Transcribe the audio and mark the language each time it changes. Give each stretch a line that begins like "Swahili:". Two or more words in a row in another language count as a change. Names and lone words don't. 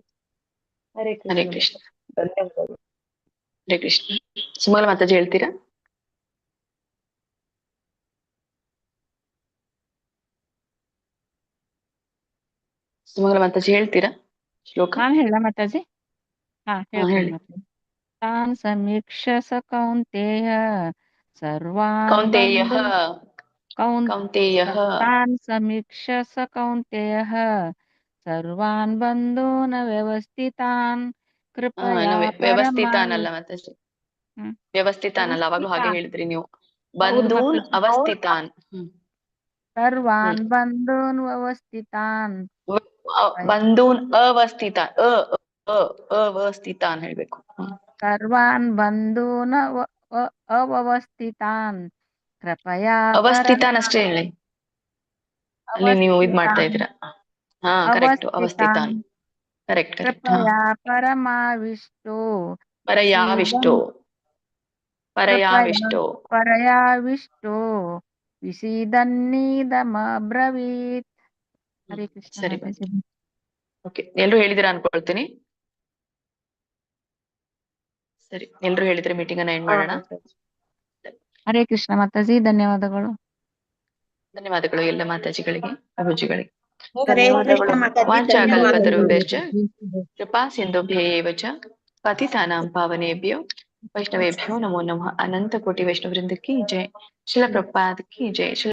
Sanskrit: ಹರೇ ಕೃಷ್ಣ.
Kannada: ಧನ್ಯವಾದಗಳು.
Sanskrit: ಹರೇ ಕೃಷ್ಣ.
Kannada: ಸುಮಲ ಮಾತಾಜಿ ಹೇಳ್ತೀರಾ? ಸುಮಲ ಮಾತಾಜಿ ಹೇಳ್ತೀರಾ ಶ್ಲೋಕ? ನಾನು ಹೇಳ ಮಾತಾಜಿ. ಹೇಳ್ತೀನಿ ಮಾತಾಜಿ.
Sanskrit: ತಾನ್ ಸಮೀಕ್ಷ ಸ ಕೌಂತೇಯ ಸರ್ವಾನ್ ತಾನ್ ಸಮೀಕ್ಷ ಸ ಕೌಂತೇಯಃ ಸರ್ವಾನ್ ಬಂಧೂನ ವ್ಯವಸ್ಥಿತಾನ್ ಕೃಪಯಾ
Kannada: ವ್ಯವಸ್ಥಿತಾನಲ್ಲ ಮಾತಾಜಿ, ವ್ಯವಸ್ಥಿತಾನಲ್ಲ. ಅವಾಗ್ಲೂ ಹಾಗೆ ಹೇಳಿದ್ರಿ ನೀವು.
Sanskrit: ಬಂಧೂನ್ ಅವಸ್ಥಿತಾನ್. ಸರ್ವಾನ್ ಬಂಧೂನ್ ವ್ಯವಸ್ಥಿತಾನ್. ಬಂಧೂನ್ ಅವಸ್ಥಿತಾನ್.
Kannada: ಅವಸ್ಥಿತಾನ್ ಹೇಳ್ಬೇಕು.
Sanskrit: ಸರ್ವಾನ್ ಬಂಧೂನ ಅವಸ್ಥಿತಾನ್ ಕೃಪಯಾ
Kannada: ಅವಸ್ಥಿತಾನ್ ಅಷ್ಟೇ ಹೇಳಿ. ಅಲ್ಲಿ ನೀವು ಇದ್ ಮಾಡ್ತಾ ಇದ್ದೀರಾ. ಹಾ ಕರೆಕ್ಟ್, ಅವಸ್ಥಿತಾನ್.
English: correct correct. ಹಾ
Sanskrit: कृपया परमाविष्टो ಪರಯಾವಿಷ್ಟೋ ಪರಯಾವಿಷ್ಟೋ परयाविष्टो विषीदन्नीदमब्रवीत्. हरे कृष्ण
Kannada: ಸರಿ
Hindi: माताजी.
Kannada: ಓಕೆ, ಎಲ್ರು ಹೇಳಿದಿರಾ ಅನ್ಕೊಳ್ತೀನಿ. ಸರಿ, ಎಲ್ರು ಹೇಳಿದ್ರೆ ಮೀಟಿಂಗ್ ಅನ್ನ ಎಂಡ್ ಮಾಡೋಣ.
Sanskrit: ಹರೇ ಕೃಷ್ಣ
Kannada: ಮಾತಾಜಿ, ಧನ್ಯವಾದಗಳು. ಧನ್ಯವಾದಗಳು ಎಲ್ಲ ಮಾತಾಜಿಗಳಿಗೆ, ಪ್ರಭುಜಿಗಳಿಗೆ.
Sanskrit: ಹರೇ ಕೃಷ್ಣ
Kannada: ಮಾತಾಜಿ,
Sanskrit: ವಾಂಚಾಕಲ್ಪತರುಭ್ಯಶ್ಚ ಕೃಪಾ ಸಿಂಧುಭ್ಯೇವ ಚ ಪತಿತಾನಾಂ ಪಾವನೇಭ್ಯೋ ವೈಷ್ಣವೇಭ್ಯೋ ನಮೋ ನಮಃ.
Hindi: अनंत कोटि वैष्णववृंद की जय। श्रील प्रभुपाद की जय.